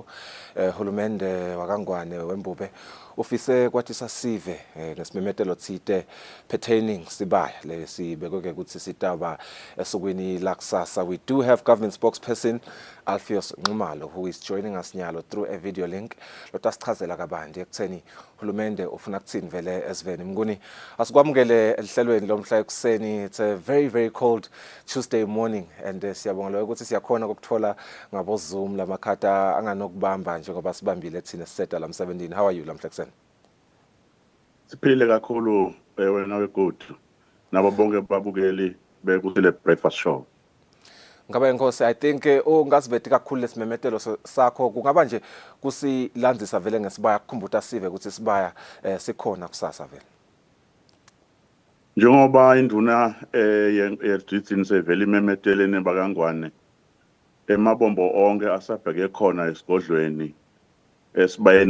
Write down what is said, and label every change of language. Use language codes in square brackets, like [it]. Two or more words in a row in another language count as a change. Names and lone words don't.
[ss] Hulumende wakangwane wembube ufise kwatisa sive nesimemetelo tsite pertaining sibaya lesibekwe ukuthi sitaba esukwini lakusasa. [en] We do have government spokesperson Alpheus Nxumalo who is joining us nyalo through a video link [ss] lotasichazela kabanti ekutheni hulumende ufuna kuthini vele esiveni. Mnguni asikwamukele ehlelweni lomhla ekuseni. [en] It's a very cold Tuesday morning and [ss] siyabonga ukuthi siyakhona ukuthola ngabo Zoom lamakhata anganokubamba njengoba sibambile thina siseta la 17. [en] How are you [ss] lamhla ekuseni? Siphile kakhulu wena weGood nabo bonke babukeli bekusile [en] breakfast show. [ss] Ngaba inkosi [en] I think [ss] ungasiveti kakhulu lesimemetelo sakho kungaba nje kusilandzisa vele ngesibaya kukhumbuta sive ukuthi sibaya sikhona kusasa vele. Njengoba induna yeDizini sevele imemetelene bakangwane emabombo onke asabheke khona esigodlweni esibayene